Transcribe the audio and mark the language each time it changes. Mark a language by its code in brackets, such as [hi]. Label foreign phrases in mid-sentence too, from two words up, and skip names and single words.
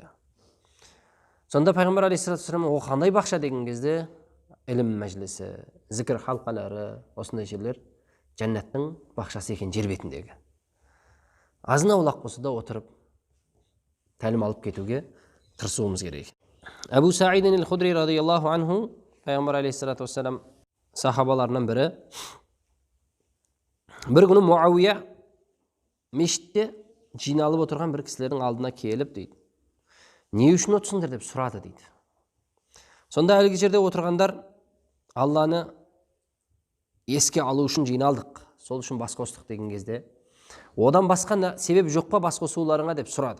[kk] Сонда Пайғамбар [ar] عليه الصلاة والسلام [kk] о қандай бақша деген кезде ілім мәжілісі, зікір халқалары, осындай жерлер жәннаттың бақшасы екен жер бетіндегі. Азын-аулақ болса да отырып тәлім алып кетуге тырысуымыз керек. Абу Саид әл-Худри [ar] رضي الله عنه, [kk] Пайғамбар [ar] عليه الصلاة والسلام [kk] сахабаларынан бірі, бір күні Муауия мешітте жиналып отырған бір кісілердің алдына келіп дейді: не үшін отырсыңдар деп сұрады дейді. Сонда әлгі жерде отырғандар Алланы еске алу үшін жиналдық, сол үшін бас қостық деген кезде, одан басқа себеп жоқ па бас қосуларыңа деп сұрады.